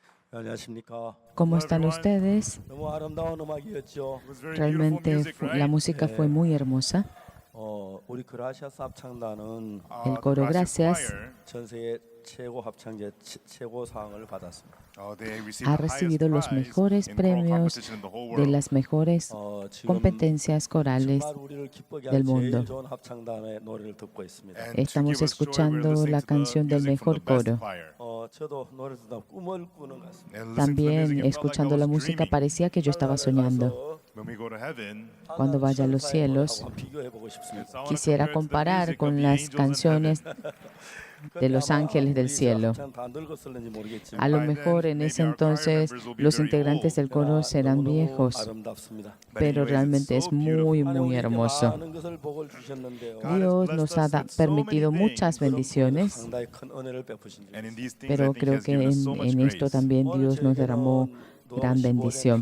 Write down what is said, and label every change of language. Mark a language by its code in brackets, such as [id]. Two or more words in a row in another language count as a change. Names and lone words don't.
[ko] 안녕하십니까. [es] ¿Cómo están ustedes? [ko] 너무 아름다운 음악이었죠. [es] Realmente la música fue muy hermosa. [ko] 우리 그라시아스 합창단은 [es] El coro Gracias [ko] 전 세계 최고 합창제 최고상을 받았습니다. [es] ha recibido los mejores premios de las mejores [ko] 지금 [es] competencias corales [ko] 정말 우리를 기쁘게 [es] del [ko] 할 제일 [es] mundo. [ko] 좋은 합창단의 노래를 듣고 있습니다. [es] Estamos escuchando la canción del mejor coro. [ko] 저도 노래 듣다 꿈을 꾸는 것 같습니다. [es] También escuchando la música parecía que yo estaba soñando. Cuando vaya a los cielos, [ko] 비교해보고 싶습니다. [es] quisiera comparar con las canciones de los ángeles del cielo. A lo mejor en ese entonces los integrantes del coro serán viejos, pero realmente es muy, muy hermoso. Dios nos ha permitido muchas bendiciones, pero creo que en esto también Dios nos derramó gran bendición.